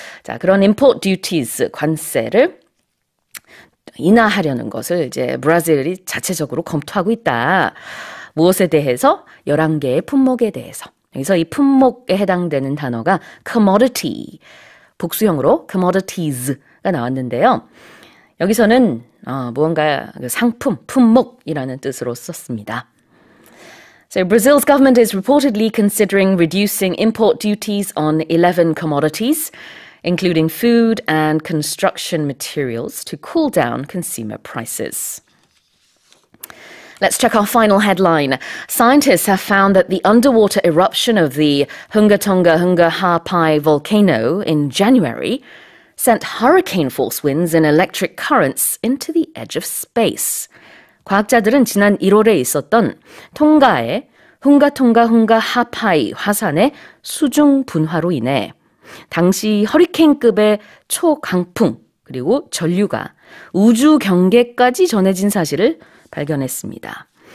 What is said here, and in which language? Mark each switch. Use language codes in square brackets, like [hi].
[ko] 자, 그런 import duties 관세를 인하하려는 것을 이제 브라질이 자체적으로 검토하고 있다. 무엇에 대해서? 11개의 품목에 대해서. 여기서 이 품목에 해당되는 단어가 commodity, 복수형으로 commodities가 나왔는데요. 여기서는 무언가 상품, 품목이라는 뜻으로 썼습니다. [en] So Brazil's government is reportedly considering reducing import duties on 11 commodities, including food and construction materials, to cool down consumer prices. Let's check our final headline. Scientists have found that the underwater eruption of the Hunga Tonga Hunga Ha'apai volcano in January sent hurricane-force winds and electric currents into the edge of space. [ko] 과학자들은 지난 1월에 있었던 통가의 훈가통가 훈가 하파이 화산의 수중 분화로 인해 당시 허리케인급의 초강풍 그리고 전류가 우주 경계까지 전해진 사실을 발견했습니다.